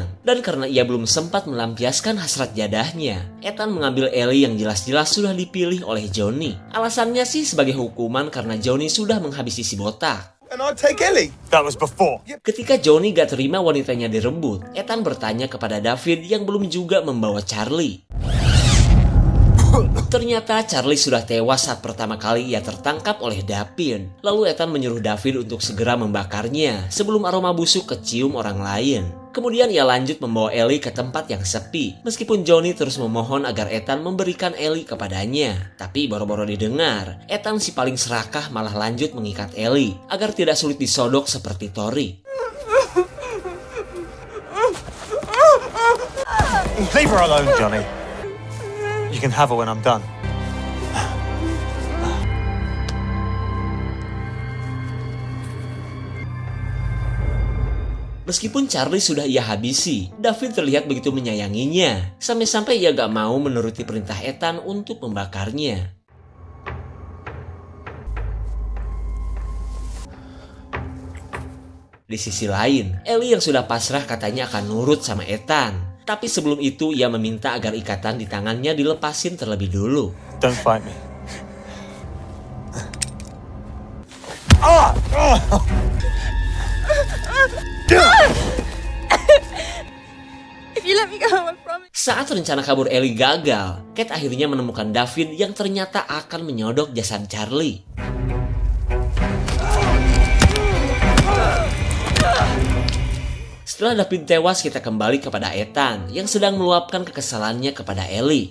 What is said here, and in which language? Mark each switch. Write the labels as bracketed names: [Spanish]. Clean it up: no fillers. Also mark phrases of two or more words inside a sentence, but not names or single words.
[Indonesian] Dan karena ia belum sempat melampiaskan hasrat jadahnya, Ethan mengambil Ellie yang jelas-jelas sudah dipilih oleh Johnny. Alasannya sih sebagai hukuman karena Johnny sudah menghabisi si botak. [English] And I'd take Ellie. That was before. [Indonesian] Ketika Johnny gak terima wanitanya direbut, Ethan bertanya kepada David yang belum juga membawa Charlie. Ternyata Charlie sudah tewas saat pertama kali ia tertangkap oleh Daphne. Lalu Ethan menyuruh David untuk segera membakarnya sebelum aroma busuk kecium orang lain. Kemudian ia lanjut membawa Ellie ke tempat yang sepi. Meskipun Johnny terus memohon agar Ethan memberikan Ellie kepadanya. Tapi boro-boro didengar, Ethan si paling serakah malah lanjut mengikat Ellie agar tidak sulit disodok seperti Tori. [English] Leave her alone, Johnny. You can have her when I'm done. [Indonesian] Meskipun Charlie sudah ia habisi, David terlihat begitu menyayanginya. Sampai-sampai ia gak mau menuruti perintah Ethan untuk membakarnya. Di sisi lain, Ellie yang sudah pasrah katanya akan nurut sama Ethan. Tapi sebelum itu ia meminta agar ikatan di tangannya dilepasin terlebih dulu. [English] Don't fight me. If you let me go, I promise. [Indonesian] Saat rencana kabur Ellie gagal, Kate akhirnya menemukan David yang ternyata akan menyodok jasad Charlie. Setelah David tewas, kita kembali kepada Ethan yang sedang meluapkan kekesalannya kepada Ellie.